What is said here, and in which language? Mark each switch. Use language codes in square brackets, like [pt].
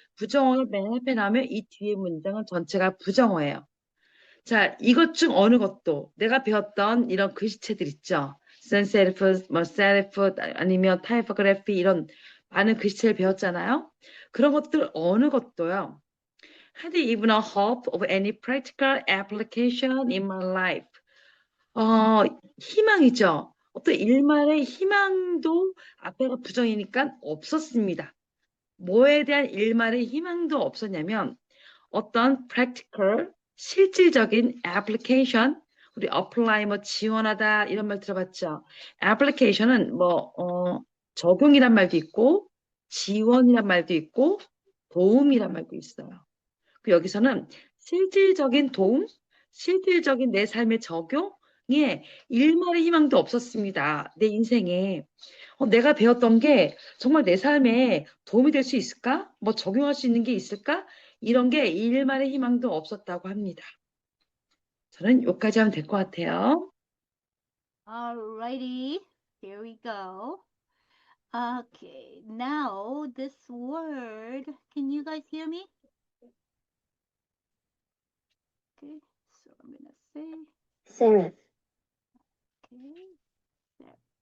[ko] 부정어가 맨 앞에 나오면 이 뒤에 문장은 전체가 부정어예요. 자, 이것 중 어느 것도 내가 배웠던 이런 글씨체들 있죠. 센세리프, 세리프 아니면 타이포그래피 이런 많은 글씨체를 배웠잖아요. 그런 것들 어느 것도요. [en] Had even a hope of any practical application in my life. [ko] 희망이죠. 어떤 일말의 희망도 앞에가 부정이니까 없었습니다. 뭐에 대한 일말의 희망도 없었냐면 어떤 practical, 실질적인 application, 우리 apply 뭐 지원하다 이런 말 들어봤죠. application은 적용이란 말도 있고 지원이란 말도 있고 도움이란 말도 있어요. 여기서는 실질적인 도움, 실질적인 내 삶의 적용에 일말의 희망도 없었습니다. 내 인생에. 내가 배웠던 게 정말 내 삶에 도움이 될 수 있을까? 뭐 적용할 수 있는 게 있을까? 이런 게 일말의 희망도 없었다고 합니다. 저는 여기까지 하면 될 것 같아요. [en] Alrighty, here we go. Okay, now this word, can you guys hear me? Okay, so I'm gonna say serif. okay, serif.